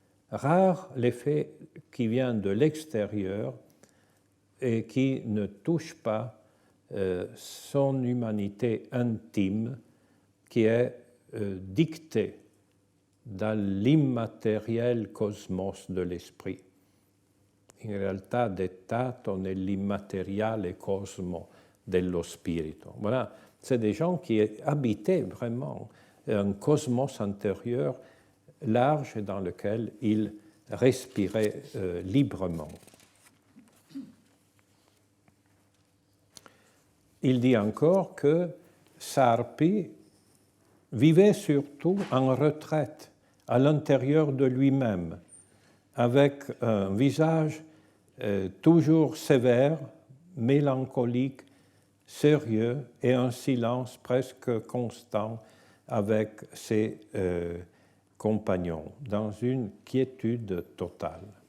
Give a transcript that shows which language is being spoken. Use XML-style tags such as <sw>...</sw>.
<fr>Rare l'effet qui vient de l'extérieur et qui ne touche pas son humanité intime, qui est dictée dans l'immatériel cosmos de l'esprit.</fr> <it>In realtà dettato nell'immateriale cosmo dello spirito.</it> <fr>Voilà, c'est des gens qui habitaient vraiment un cosmos intérieur large dans lequel ils respiraient librement. Il dit encore que Sarpi vivait surtout en retraite à l'intérieur de lui-même, avec un visage toujours sévère, mélancolique, sérieux et un silence presque constant avec ses compagnons, dans une quiétude totale.</fr>